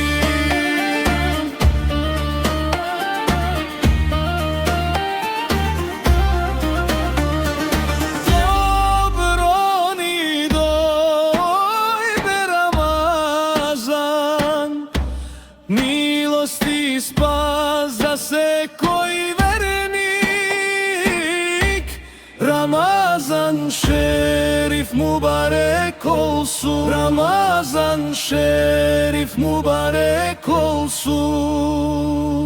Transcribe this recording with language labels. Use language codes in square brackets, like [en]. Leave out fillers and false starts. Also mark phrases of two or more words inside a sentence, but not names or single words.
[mk] Dobro ni dojde Ramazan, milosti i spas za se koji vernik. [tr] Ramazan šerif Mubarek olsun, Ramazan šerif Mubarek olsun.